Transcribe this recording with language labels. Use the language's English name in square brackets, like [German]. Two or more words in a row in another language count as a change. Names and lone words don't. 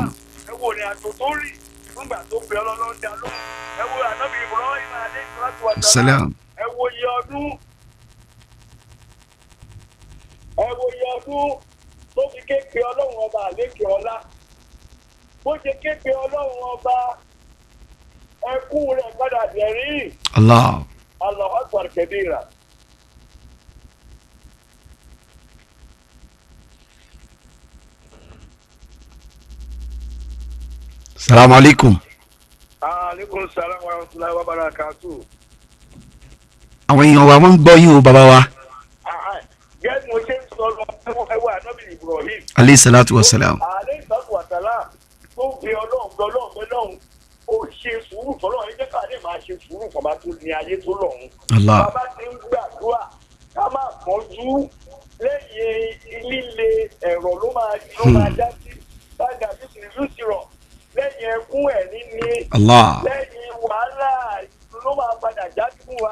[Yoruba] ẹ wo ní àjò tó rì nígbà tó pe ọlọ́run dá lóhùn ẹ wo ànábì Ibrahim [Arabic] عليه الصلاة والسلام. [Yoruba] ẹ wo iye ọdún tó fi ké pe ọlọ́run ọba àlékè ọlá bó ṣe ké pe ọlọ́run ọba ẹkún rẹ̀ padà dẹ̀rín. Allah. [Arabic] الله أكبر كبيرا. السلام عليكم. وعليكم السلام ورحمة الله وبركاته. [Yoruba] Àwọn èèyàn wa wọ́n ń gbọ́ yín o bàbá wa. Gẹ́gẹ́ mo ṣe ń sọ lọ ẹwà ànábì Ibrahim. [Arabic] عليه الصلاة والسلام. عليه الصلاة والسلام [Yoruba] tó fi ọlọ́run ó ṣe sùúrù fọlọ́run ẹ jẹ́ ká lè máa ṣe sùúrù fọba tó ní ayé tó lọ́run. Allah. Bàbá ti ń gbàdúrà ká máa pọ́njú lẹ́yìn líle ẹ̀rọ ló máa dá sí bága yóò sì rọ̀ lẹ́yìn ẹkún ẹ̀rín ni lẹ́yìn wàhálà ló máa padà já fún wa.